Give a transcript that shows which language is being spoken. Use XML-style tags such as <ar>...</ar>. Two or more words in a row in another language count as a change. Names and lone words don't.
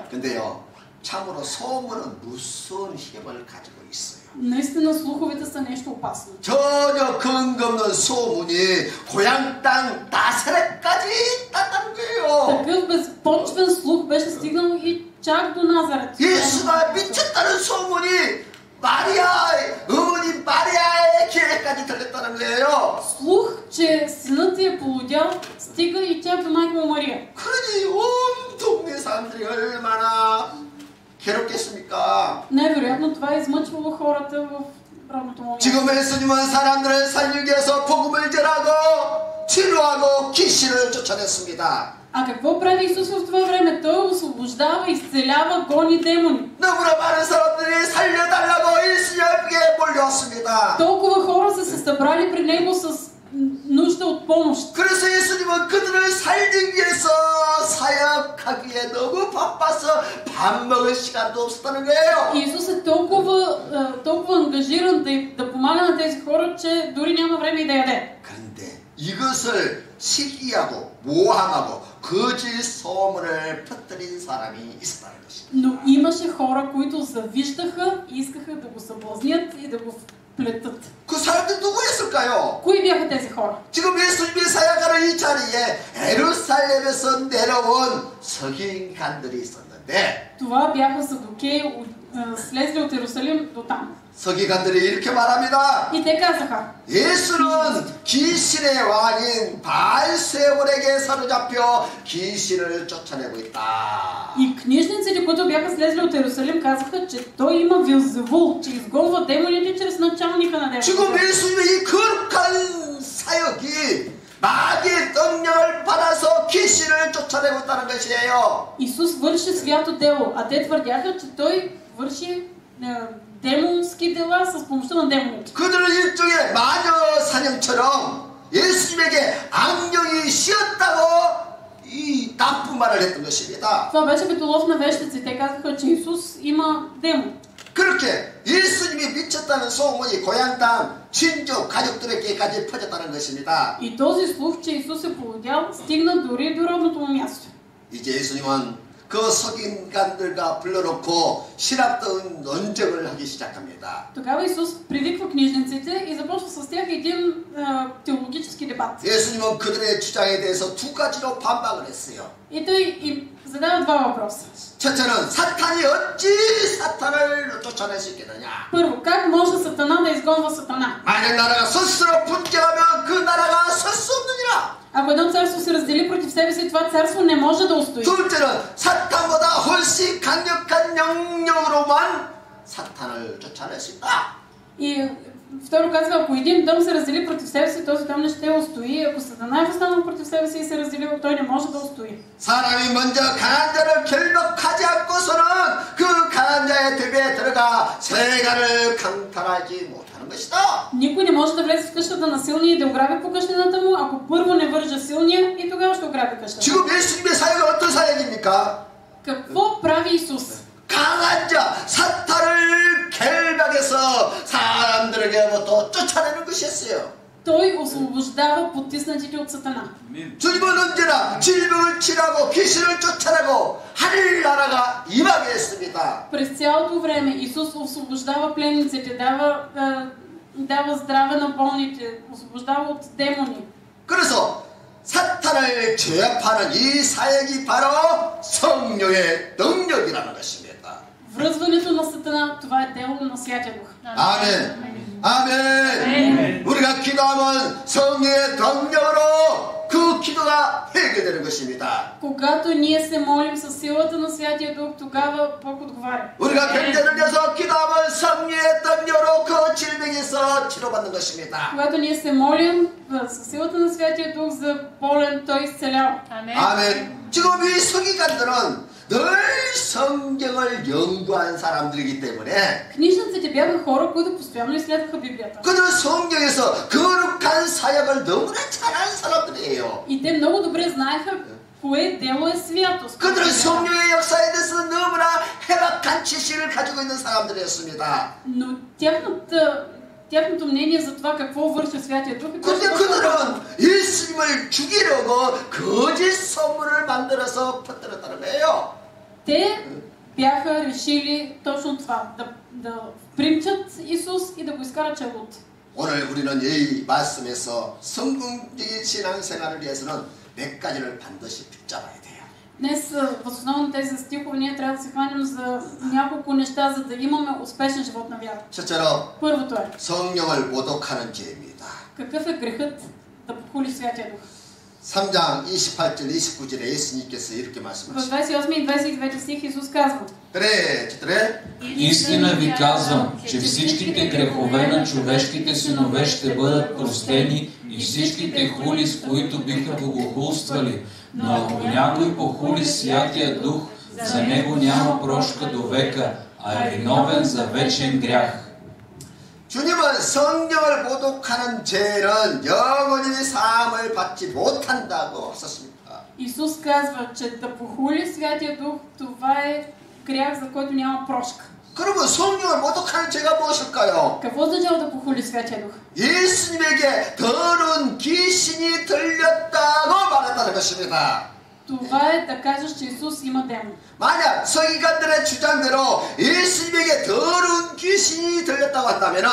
<ko>근데요, 참으로 소문은 무서운 힘을 가지고 있어요.</ko> <bg>Наистина слуховете са нещо опасно.</bg> <ko>전혀 근거 없는 소문이 고향 땅 나사렛까지 땄다는 거예요.</ko> <bg>Такъв безпочвен слух беше стигнал и чак до Назарет.</bg> <ko>예수가 미쳤다는 소문이 어머니 마리아의 귀에까지 들렸다는 거예요.</ko> <bg>Слух, че синът е полудял, стига и чак до майка му Мария.</bg> <ko>그러니 온 동네 사람들이 얼마나 괴롭겠습니까?</ko> <bg>Най-вероятно това е измъчвало хората в родното му място.</bg> <ko>지금 예수님은 사람들을 살리기 위해서 복음을 전하고 치료하고 귀신을 쫓아냈습니다.</ko> <bg>А какво прави Исус в това време? Той освобождава, изцелява, гони демони.</bg> <ko>너무나 많은 사람들이 살려달라고 예수님께 몰려왔습니다.</ko> <bg>Толкова хора са се събрали при него с нужда от помощ.</bg> <ko>그래서 예수님은 그들을 살리기 위해서 사역하기에 너무 바빠서 밥 먹을 시간도 없었다는 거예요.</ko> <bg>И Исус е толкова ангажиран да помага на тези хора, че дори няма време и да яде.</bg> <ko>그런데 이것을 시기하고 모함하고 거짓 소문을 퍼뜨린 사람이 있었다는 것입니다.</ko> <bg>Но имаше хора, които завиждаха и искаха да го съблазнят и да го вплетат.</bg> <ko>그 사람들 누구였을까요?</ko> <bg>Кои бяха тези хора?</bg> <ko>지금 예수님이 사역하는 이 자리에 예루살렘에서 내려온 서기관들이 있었는데</ko> <bg>Това бяха садукеи, слезли от Иерусалим до там.</bg> <ko>서기관들이 이렇게 말합니다.</ko> <bg>И те казаха:</bg> <ko>예수는 귀신의 왕인 바알세불에게 사로잡혀 귀신을 쫓아내고 있다.</ko> <bg>И книжниците, които бяха слезли от Иерусалим, казаха, че той има Вилзевул, че изгонва демоните чрез началника на демоните.</bg> <ko>지금 예수님의 이 거룩한 사역이 마귀의 능력을 받아서 귀신을 쫓아내고 있다는 것이에요.</ko> <bg>Исус върши свято дело, а те твърдяха, че той върши демонски дела с помощта на демоните.</bg> <ko>그들은 일종의 마녀 사냥처럼 예수님에게 악령이 씌었다고 이 나쁜 말을 했던 것입니다.</ko> <bg>Това беше като лов на вещици. Те казаха, че Исус има демон.</bg> <ko>그렇게 예수님이 미쳤다는 소문이 고향 땅 친족 가족들에게까지 퍼졌다는 것입니다.</ko> <bg>И този слух, че Исус е полудял, стигна дори до родното му място.</bg> <ko>이제 예수님은 그 서기관들과 불러놓고 신학적 논쟁을 하기 시작합니다.</ko> <bg>Тогава Исус привиква книжниците и започва с тях един теологически дебат.</bg> <ko>예수님은 그들의 주장에 대해서 두 가지로 반박을 했어요.</ko> <bg>И той им задава два въпроса.</bg> <ko>첫째는 사탄이 어찌 사탄을 쫓아낼 수 있겠느냐?</ko> <bg>Първо, как може Сатана да изгонва Сатана?</bg> <ko>만약 나라가 스스로 분쟁하면 그 나라가 설 수 없느니라.</ko> <bg>Ако едно царство се раздели против себе си, това царство не може да устои.</bg> <ko>둘째는 사탄보다 훨씬 강력한 영역으로만 사탄을 쫓아낼 수 있다.</ko> <bg>И второ казва, ако един дом се раздели против себе си, този дом не ще устои. Ако Сатана е останал против себе си и се разделил, той не може да устои.</bg> <ko>사람이 먼저 강한 자를 결박하지 않고서는 그 강한 자의 듭에 들어가 세간을 강탈하지 못하는 것이다.</ko> <bg>Никой не може да влезе в къщата на силния и да ограби по къщината му, ако първо не вържа силния и тогава ще ограби къщата.</bg> <ko>지금 예수님의 사역은 어떤 사역입니까?</ko> <bg>Какво прави Исус?</bg> <ko>강한 자, 사탄을 결박해서 사람들에게부터 쫓아내는 것이었어요.</ko> <bg>Той освобождава потиснатите от Сатана.</bg> <ko>주님은 언제나 질병을 치료하고 귀신을 쫓아내고 하늘나라가 임하게 했습니다.</ko> <bg>През цялото време Исус освобождава пленниците, дава здраве на болните, освобождава от демони.</bg> <ko>그래서 사탄을 제압하는 이 사역이 바로 성령의 능력이라는 것입니다.</ko> <bg>Връзването на Сатана, това е дело на Святия Дух.</bg> <ko>아멘. 아멘. 우리가 기도하면 성령의 능력으로 그 그 기도가 해결되는 것입니다.</ko> <bg>Когато ние се молим със силата на Святия Дух, тогава Бог отговаря.</bg> <ko>우리가 병자 들려서 기도하면 성령의 여러 그 질병에서 치료받는 것입니다.</ko> <bg>Когато ние се молим със силата на Святия Дух за болен, той изцелява.</bg> <ko>아멘. 지금 이 서기관들은 늘 성경을 연구한 사람들이기 때문에</ko> <bg>Книжниците бяха хора, които постоянно изследваха Библията.</bg> <ko>그들은 성경에서 거룩한 사역을 너무나 잘하는 사람들이에요.</ko> <bg>И те много добре знаеха кое дело е святост.</bg> <ko>그들은 성령의 역사에 대해서 너무나 해박한 지식을 가지고 있는 사람들이었습니다.</ko> <bg>Но тяхното мнение за това какво върши Святия Дух е</bg> <ko>근데 그들은 예수님을 죽이려고 거짓 선물을 만들어서 퍼뜨렸다는 거예요.</ko> <bg>Те бяха решили точно това, да примчат Исус и да го изкарат челот.</bg> <ko>오늘 우리는 이 말씀에서 성공적인 신앙생활을 위해서는 몇 가지를 반드시 붙잡아야 돼요.</ko> <bg>Днес, въз основа на тези стихове, ние трябва да се хванем за няколко неща, за да имаме успешен живот на вяра.</bg> <ko>첫째로</ko> <bg>Първото е,</bg> <ko>성령을 모독하는 죄입니다.</ko> <bg>какъв е грехът да похули Святия Дух?</bg> <ko>3장 28절 29절에 예수님께서 이렇게</ko> <bg>В</bg> <ko>말씀하십니다.</ko> <bg>28 и 29 стих Исус казва:</bg> <ko>그래,</ko> <bg>Истина ви казвам, че всичките грехове на човешките синове ще бъдат простени и всичките хули, с които биха богохулствали. Но ако някой похули Святия Дух, за него няма прошка до века, а е виновен за вечен грях.</bg> <ko>주님은 성령을 모독하는 죄는 영원히 사함을 받지 못한다고 하셨습니다.</ko> <bg>Исус казва, че да похули Святия Дух, това е грях, за който няма прошка.</bg> <ko>그러면 성령을 모독하는 죄가 무엇일까요?</ko> <bg>Какво означава да похули Святия Дух?</bg> <ko>예수님에게 더러운 귀신이 들렸다고 말했다는 것입니다.</ko> <bg>Това е да кажеш, че Исус има демон.</bg> <ko>만약 서기관들의 주장대로 예수님에게 더러운 귀신이 들렸다고 한다면은</ko>